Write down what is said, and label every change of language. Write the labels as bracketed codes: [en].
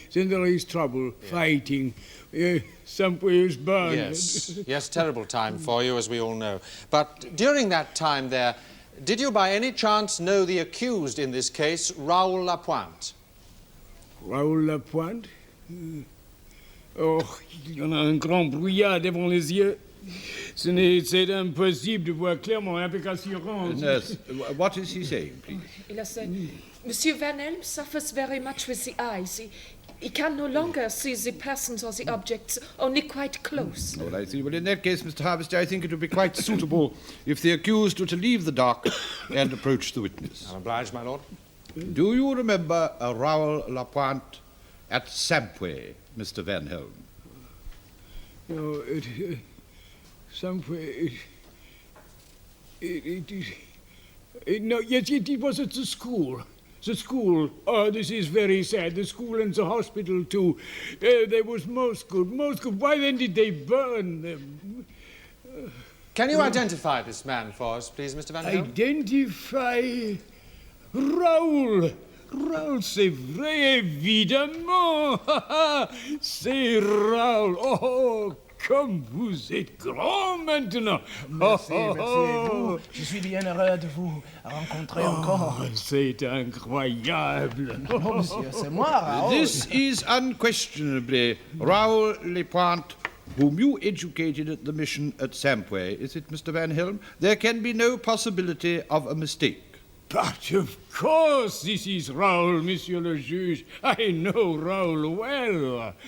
[en] Then there is trouble, fighting. Sampwe is burned. Yes, terrible time for you, as we all know. But during that time there, did you by any chance know the accused in this case, Raoul Lapointe? Raoul Lapointe? [fr] Oh, il y en a un grand brouillard devant les yeux. C'est impossible de voir clairement avec assurance. [en] Nurse, what is he saying, please? Il said, Monsieur Van Helm suffers very much with the eyes. He can no longer see the persons or the objects, only quite close. Oh, I see. Well, in that case, Mr. Harvester, I think it would be quite suitable if the accused were to leave the dock and approach the witness. I'm obliged, my lord. Do you remember Raoul Lapointe at Sampwe, Mr. Van Helm? No, Sampwe, yes, it was at the school. The school, oh, this is very sad. The school and the hospital, too. They was most good. Why then did they burn them? Can you identify this man for us, please, Mr. Van Helm? Identify Raoul. [fr] Raoul, c'est vrai, évidemment. C'est Raoul. Oh, comme vous êtes grand maintenant. Merci. Je suis bien heureux de vous rencontrer encore. C'est incroyable. Non, monsieur, c'est moi, Raoul. [en] This is unquestionably Raoul Lapointe, whom you educated at the mission at Sampwe. Is it, Mr. Van Helm? There can be no possibility of a mistake. But of course this is Raoul, Monsieur le Juge. I know Raoul well.